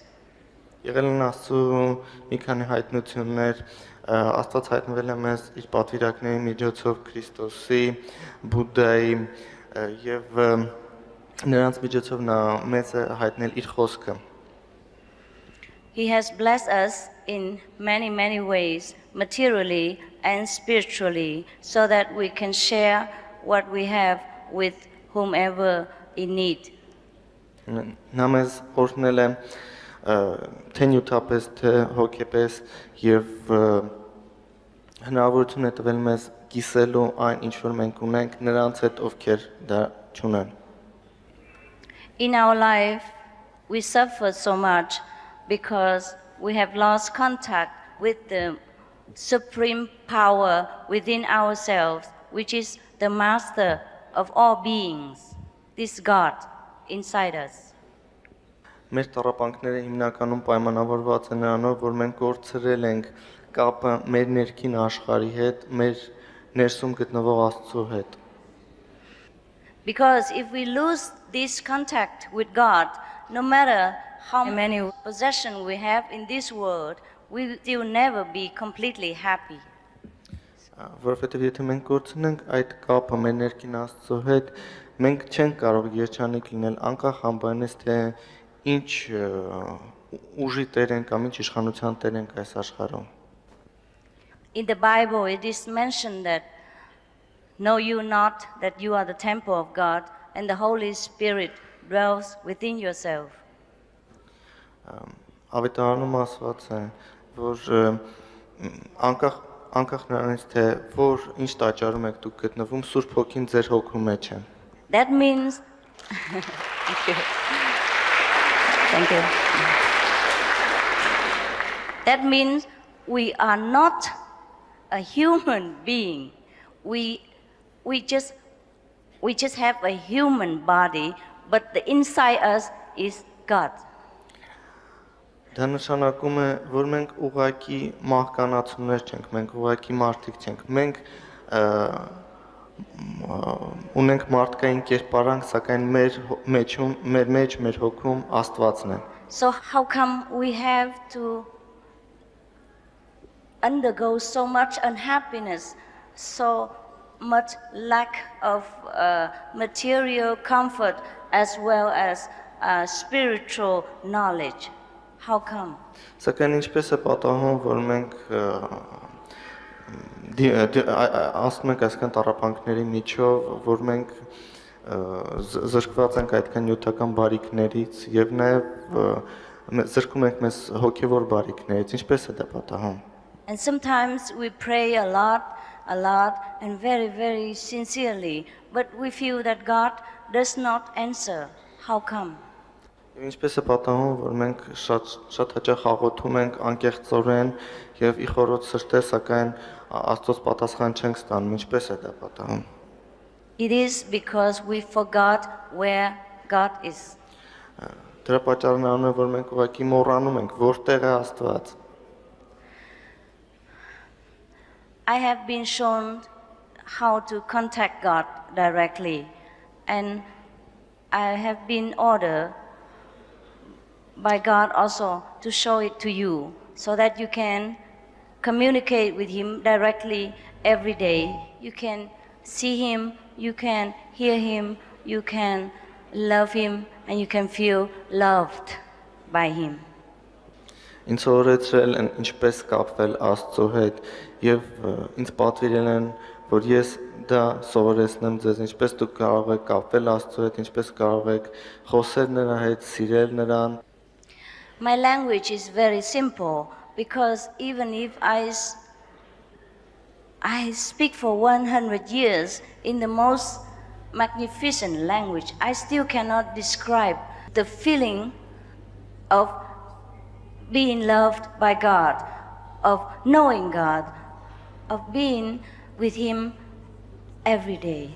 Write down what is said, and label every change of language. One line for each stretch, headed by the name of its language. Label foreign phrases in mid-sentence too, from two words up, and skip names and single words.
Armenian: Եղել են Աստծու մի քանի հայտնություններ, Աստված հայտնվել է մեզ իր պատվիրակների միջոցով Քրիստոսի, Բուդդայի եւ նրանց միջոցով նա մեզ է հայտնել իր խոսքը։
English: He has blessed us in many, many ways, materially and spiritually, so that we can share what we have with whomever in need.
Armenian: Նա մեզ օրհնել է թե նյութապես, թե հոգեպես եւ հնարավորություն է տվել մեզ կիսելու այն, ինչ որ մենք ունենք, նրանց հետ, ովքեր դա չունեն։
English: In our life, we suffer so much because we have lost contact with the supreme power within ourselves, which is the master of all beings, this God inside us.
Armenian: Մեր տառապանքները հիմնականում պայմանավորված են նրանով, որ մենք կորցրել ենք կապը մեր ներքին աշխարհի հետ, մեր ներսում գտնվող Աստծո հետ։
English: Because if we lose this contact with God, no matter how many possessions we have in this world, we will never be completely happy.
Armenian: Որովհետև եթե մենք կորցնենք այդ կապը մեր ներքին Աստծո հետ, մենք չենք կարող երջանիկ լինել անկախ անբանից թե ինչ ուժի տեր են կամ ինչ իշխանության տեր ենք այս աշխարհում։
English: In the Bible it is mentioned that know you not that you are the temple of God and the Holy Spirit dwells within yourself.
Armenian: Ավետարանում ասված է, որ անկախ նրանից թե որ ինչ տաճարում եք դուք գտնվում, Սուրբ Հոգին ձեր հոգու մեջ է։
English: That means Thank you. That means we are not a human being. We just have a human body, but the inside us is God.
Armenian: Դա նշանակում է, որ մենք ուղղակի մահկանացուներ չենք, մենք ուղղակի մարդիկ չենք։ Մենք ունենք մարդկային կերպարանք, սակայն մեր մեջում, մեր հոգում Աստվածն է։
English: So how come we have to undergo so much unhappiness, so much lack of material comfort as well as spiritual knowledge? How come?
Armenian: Սակայն ինչպես է պատահում, որ մենք ասում ենք այսքան տառապանքների միջով, որ մենք զրկված ենք այդքան նյութական բարիքներից եւ նաեւ զրկում ենք մեզ հոգեվոր բարիքներից, ինչպես է դա պատահում։
English: And sometimes we pray a lot and very, very sincerely, but we feel that God does not answer. How come?
Armenian: Ինչպես է պատահում, որ մենք շատ հաճախ աղոթում ենք անկեղծորեն եւ ի խորոց սրտե, սակայն Աստծոց պատասխան չենք ստանում, ինչպես է դա պատահում։
English: It is because we forgot where God is.
Armenian: Դրա պատճառն է, որ մենք ուղղակի մոռանում ենք, որտեղ է Աստված։
English: I have been shown how to contact God directly, and I have been ordered by God also to show it to you so that you can communicate with Him directly every day. You can see Him, you can hear Him, you can love Him, and you can feel loved by Him.
Armenian: Ինձ օրեցրել են ինչպես կապվել Աստծո հետ եւ ինձ պատվիրել են, որ ես դա սովորեցնեմ ձեզ, ինչպես դուք կարող եք կապվել Աստծո հետ, ինչպես կարող եք խոսել նրա հետ, սիրել նրան։
English: My language is very simple because even if I speak for 100 years in the most magnificent language, I still cannot describe the feeling of being loved by God, of knowing God, of being with Him every day.